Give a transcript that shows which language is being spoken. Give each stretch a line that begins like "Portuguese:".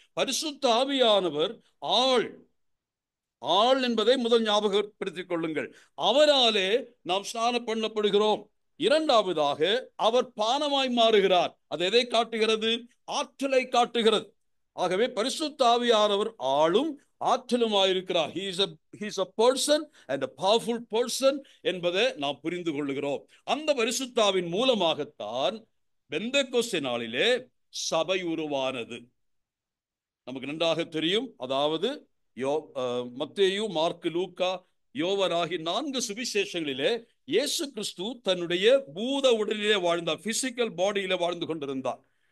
Tamil: பரிசுத்த ஆவியானவர் ஆள் என்பதை முதல் ஞாபகப்படுத்திக் கொள்ளுங்கள். அவராலே நாம் ஸ்நானம் பண்ணப்படுகிறோம். இரண்டாவதாக அவர் பானமாய் மாறுகிறார். அது எதை காட்டுகிறது? ஆற்றலை காட்டுகிறது. ஆகவே பரிசுத்த ஆவியானவர் ஆளும் ஆற்றலுமாயிருக்கிறார்.
English: He is a person and a powerful person
Tamil: என்பதை நாம் புரிந்து கொள்ளுகிறோம். அந்த பரிசுத்தாவின் மூலமாகத்தான் பெந்தெக்கோஸ்தே நாளிலே சபை உருவானது. நமக்கு நன்றாக தெரியும். அதாவது மத்தேயு, மார்க்கு, லூக்கா, யோவான் ஆகிய 4 சுவிசேஷங்களிலே இயேசு கிறிஸ்து தன்னுடைய பூத உடலிலே வாழ்ந்தார், பிசிக்கல் பாடியிலே வாழ்ந்து கொண்டிருந்தார்.